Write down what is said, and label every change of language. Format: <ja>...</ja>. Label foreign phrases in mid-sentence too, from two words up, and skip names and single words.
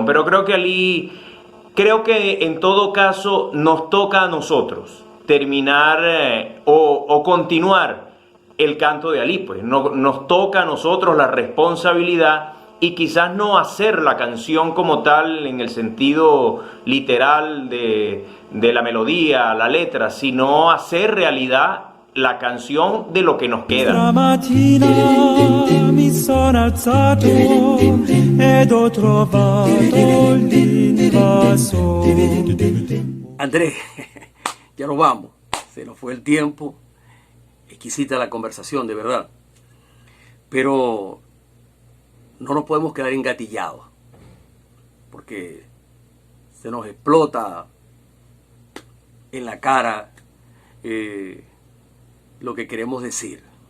<es>Pero creo que en todo caso nos toca a nosotros terminar o continuar el canto de Ali, pues nos toca a nosotros la responsabilidad, y quizás no hacer la canción como tal en el sentido literal de la melodía, la letra, sino hacer realidad la canción de lo que nos queda.</es> <it>Stamattina mi sono alzato ed ho trovato l'invaso.</it> <es>Andrés, ya nos vamos, se nos fue el tiempo, exquisita la conversación, de verdad, pero no nos podemos quedar engatillados, porque se nos explota en la cara lo que queremos decir.</es>